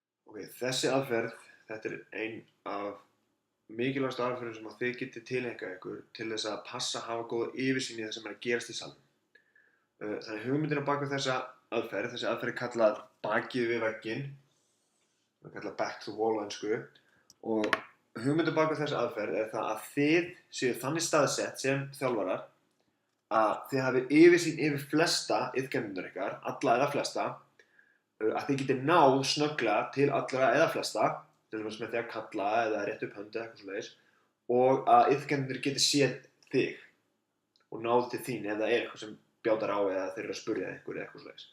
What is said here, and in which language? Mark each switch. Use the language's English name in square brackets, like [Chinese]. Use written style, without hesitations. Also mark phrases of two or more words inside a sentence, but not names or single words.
[Icelandic] Þessi aðferð, þetta er ein af mikilvægastu aðferðum sem þið getið tileinkað ykkur til þess að passa að hafa góða yfirsýn í það sem er að gerast í salnum. Þannig hugmyndin á bak við þessi aðferð er kallað bakið við vegginn, það er kallað [English] back to the wall [Icelandic] á ensku, og hugmyndin á bak við þessi aðferð er það að þið séu þannig staðsett sem þjálfarar að þið hafið yfirsýn yfir flesta iðkendurna ykkar, alla eða flesta, að þið getið náð snögglega til allra eða flesta, til dæmis með því að kalla eða rétta upp hönd eða eitthvað svoleiðis, og að iðkendurnir geti séð þig og náð til þín ef það er eitthvað sem bjátar á eða þeir eru að spurja ykkur eða eitthvað svoleiðis.